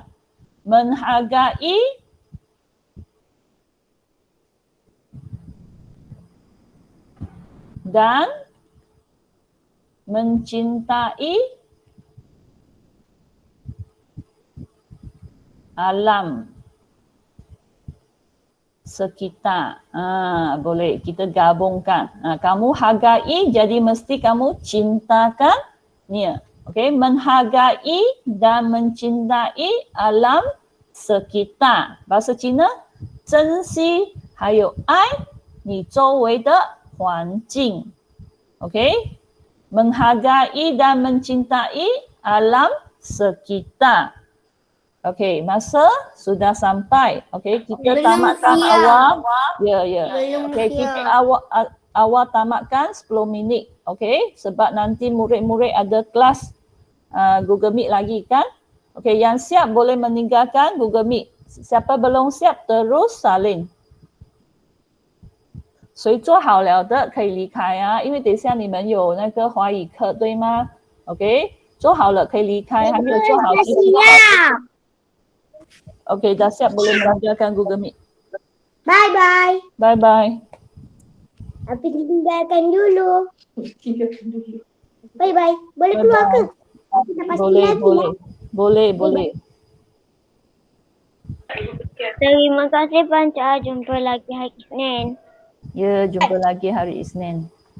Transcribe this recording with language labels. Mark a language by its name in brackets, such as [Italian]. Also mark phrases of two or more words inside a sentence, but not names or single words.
[Malay] Menghargai dan mencintai alam sekitar. Boleh kita gabungkan. Kamu hargai jadi mesti kamu cintakannya. Okey, menghargai dan mencintai alam sekitar. Bahasa Cina, [Chinese] 珍惜还有爱你周围的环境。 [Malay] Okey, menghargai dan mencintai alam sekitar. Okey, masa sudah sampai. Okey, kita tamatkan awal. Ya. Okey, kita awal tamatkan 10 minit. Okey, sebab nanti murid-murid ada kelas Google Meet lagi kan. Okey, yang siap boleh meninggalkan Google Meet. Siapa belum siap terus salin。 [Chinese] 谁做好了的可以离开啊，因为等一下你们有那个华语课对吗 ？OK， 做好了可以离开，还没有做好继续。OK， [Malay] dah siap boleh meninggalkan Google Meet. [English] Bye bye. Bye bye. [Malay] Tapi tinggalkan dulu. [English] Bye bye. [Malay] Boleh keluar ke? Boleh. Terima kasih Panca. Jumpa lagi hari Isnin. Ya, jumpa lagi hari Isnin.